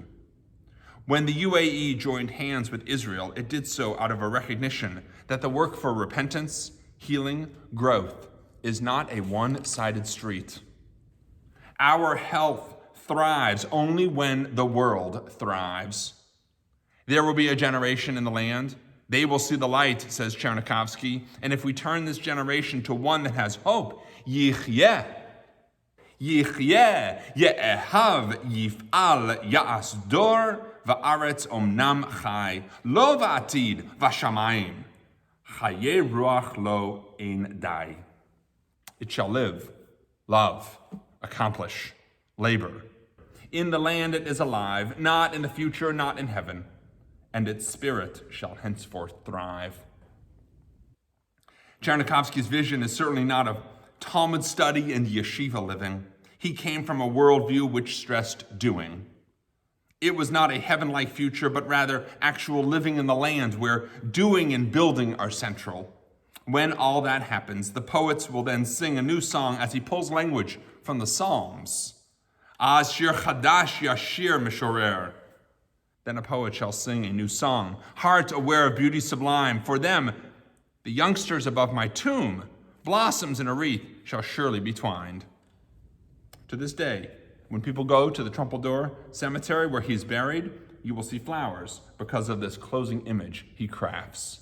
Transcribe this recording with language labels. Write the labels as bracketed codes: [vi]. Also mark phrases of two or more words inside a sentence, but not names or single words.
[en] When the UAE joined hands with Israel, it did so out of a recognition that the work for repentance, healing, growth is not a one-sided street. Our health thrives only when the world thrives. There will be a generation in the land. They will see the light, says Chernikovsky, and if we turn this generation to one that has hope, [he] יחיה, יאהב, יפעל, יעשדור, ובארץ אמנם חי, לא בעתיד ובשמים, חיי רוח לו אין די. [en] It shall live, love, accomplish, labor. In the land it is alive, not in the future, not in heaven, and its spirit shall henceforth thrive. Chernikovsky's vision is certainly not of Talmud study and yeshiva living. He came from a worldview which stressed doing. It was not a heaven-like future, but rather actual living in the land where doing and building are central. When all that happens, the poets will then sing a new song as he pulls language from the Psalms. [he] אז שיר חדש ישיר משורר. [en] Then a poet shall sing a new song, heart aware of beauty sublime. For them, the youngsters above my tomb, blossoms in a wreath shall surely be twined. To this day, when people go to the Trumpeldor cemetery where he's buried, you will see flowers because of this closing image he crafts.